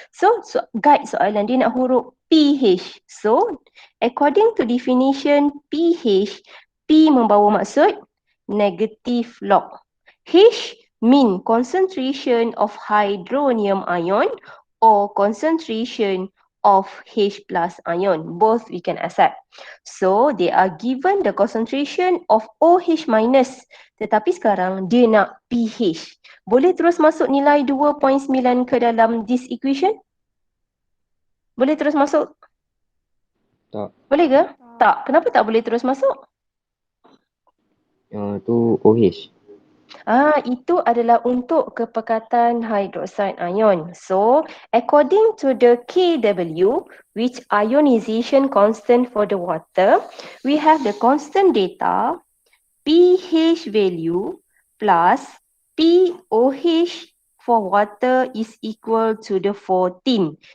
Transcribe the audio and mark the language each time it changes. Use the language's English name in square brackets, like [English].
[Malay] So guide soalan dia nak huruf pH. So [English] according to definition [Malay] pH, P membawa maksud negative log. [English] H mean concentration of hydronium ion or concentration of H plus ion. Both we can accept. So they are given the concentration of OH minus. [Malay] Tetapi sekarang dia nak pH. Boleh terus masuk nilai 2.9 ke dalam [English] this equation? [Malay] Boleh terus masuk? Tak. Boleh ke? Tak. Kenapa tak boleh terus masuk? Tu OH. Itu adalah untuk kepekatan hydroxide ion. [English] So, according to the KW, which ionization constant for the water, we have the constant data pH value plus pOH for water is equal to the 14.